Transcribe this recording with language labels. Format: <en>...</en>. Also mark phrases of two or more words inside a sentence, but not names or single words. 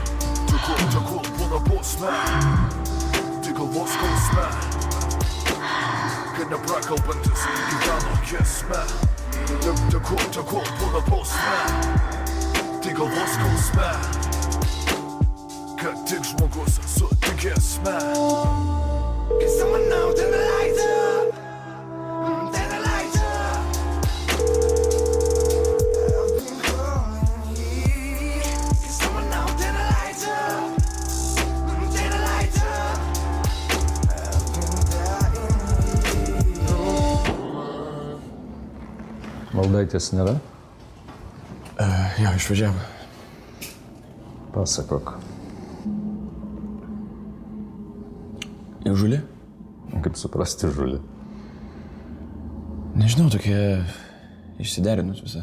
<lt>Tegul būna bausmė, tik galvos skausme, kad neprakalbantis gyveno giesme. Tegul būna bausmė, tik galvos skausme, kad tik žmogus sutikėsme.</lt> <en>Can someone now turn the lights up? Turn the lights up. I've been calling here. Can someone now turn the lights up? Turn the lights up. I've been dying here.</en> <lt>Valdaitės nėra? Jo, išvažiavo. Pasakok. Žuli? Kaip suprasti žulį? Nežinau, tokie išsiderinus visą.</lt>